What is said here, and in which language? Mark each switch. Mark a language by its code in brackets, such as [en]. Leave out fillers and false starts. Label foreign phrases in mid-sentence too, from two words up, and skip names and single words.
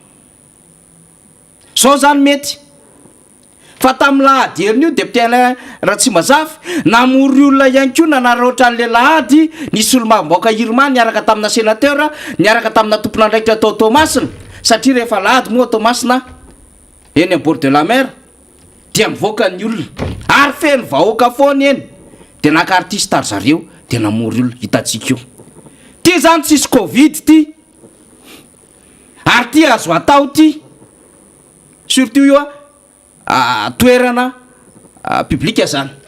[mg] zao zany mety fa tamin'ny lahady herin'io député Alain Ratsimazavy namory olona ihany koa nanaraotra an'le lahady nisy olo-mavomboaka Irma niaraka tamina sénateur niaraka tamina tompon'andraikitra atao Tomasina satria rehefa lahady moa Tomasina eny am [fr] bord de la mer [mg] dia mivoaka ny olona ary feno vahoaka foana eny dia naka artiste ary zareo dia namory olona hitantsika io ty zany tsisy covid ty ary ty azo atao ty surtout io toerana publika zany